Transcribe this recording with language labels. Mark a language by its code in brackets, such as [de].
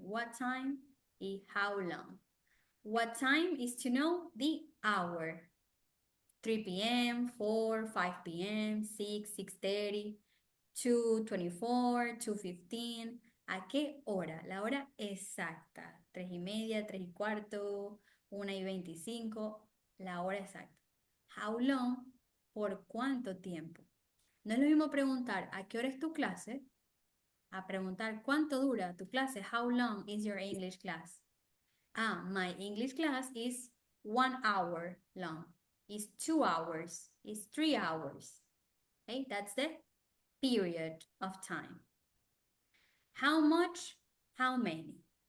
[en] What time y how long. What time is to know the hour. 3 p.m., 4, 5 p.m., 6, 6:30, 2:24, 2:15. [es] ¿A qué hora? La hora exacta. 3:30, 3:15, 1:25. La hora exacta. [en] How long? [es] ¿Por cuánto tiempo? No es lo mismo preguntar ¿a qué hora es tu clase? A preguntar ¿cuánto dura tu clase? [en] How long is your English class? My English class is 1 hour long. It's 2 hours. It's 3 hours. Okay, that's the period of time. How much? How many?